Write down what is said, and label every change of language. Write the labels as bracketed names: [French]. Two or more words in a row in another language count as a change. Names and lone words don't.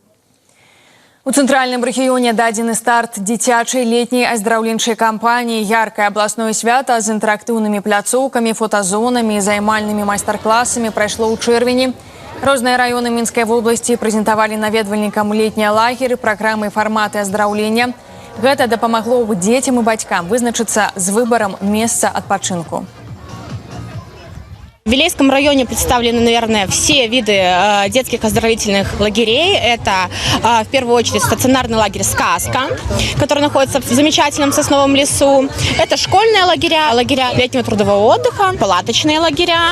[Belarusian] У цэнтральным рэгіёне дадзены старт дзіцячай летняй аздараўленчай кампаніі «Яркае абласное свята» з інтэрактыўнымі пляцоўкамі, фотазонамі і займальнымі майстар-класамі прайшло ў чэрвені. Розныя раёны Мінскай вобласці прэзентавалі наведвальнікам летнія лагеры, праграмы і фарматы аздараўлення. Гэта дапамагло дзецям і бацькам вызначыцца з выбарам месца адпачынку. [Russian] В Вилейском районе представлены, наверное, все виды детских оздоровительных лагерей. Это, в первую очередь, стационарный лагерь «Сказка», который находится в замечательном сосновом лесу. Это школьные лагеря, лагеря летнего трудового отдыха, палаточные лагеря.